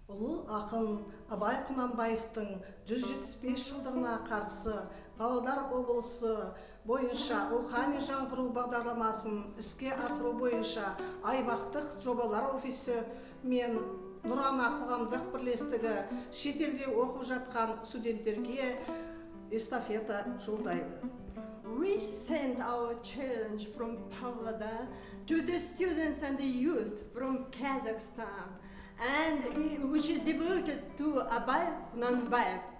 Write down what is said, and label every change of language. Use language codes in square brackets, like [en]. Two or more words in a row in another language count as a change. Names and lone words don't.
[kk] Ұлы ақын Абай Құнанбаевтың 175 жылдығына қарсы Павлодар облысы бойынша рухани жаңғыру бағдарламасын іске асыру бойынша аймақтық жобалар офисі мен Нұрана қоғамдық бірлестігі шетелде оқып жатқан студенттерге эстафета жолдайды. [en] We send our challenge from Pavlodar to the students and the youth from Kazakhstan, and which is devoted to Abay Kunanbayev.